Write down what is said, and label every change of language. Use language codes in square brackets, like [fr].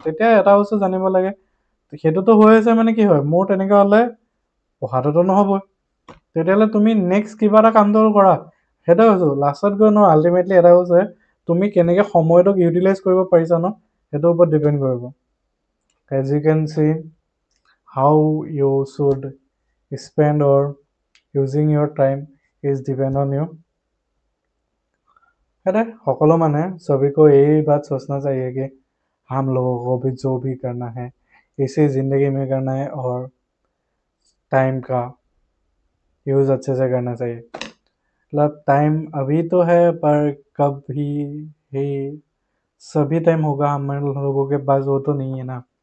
[as] তেতিয়া এটা বস্তু জানিব লাগে, সেইটোতো হৈ আছে মানে কি হয়, মোৰ তেনেকুৱা হ'লে পঢ়াটোতো নহ'বই। তেতিয়াহ'লে তুমি নেক্সট কিবা এটা কামটো কৰা। সেইটোৱে কৈছো, লাষ্টত গৈ ন আল্টিমেটলি এটা বস্তু তুমি কেনেকে সময়টোক ইউটিলাইজ কৰিব পাৰিছা ন, সেইটোৰ ওপৰত ডিপেণ্ড কৰিব। [en] As you can see, how you should spend or using your time is depend on you. [hi] है [as] সকলো মানে [hi] सभी को यही बात सोचना चाहिए कि हम लोगों को भी जो भी करना है इसी ज़िंदगी में करना है और टाइम का यूज़ अच्छे से करना चाहिए। मतलब टाइम अभी तो है, पर कब ही सभी टाइम होगा हम लोगों के पास, वो तो नहीं है ना।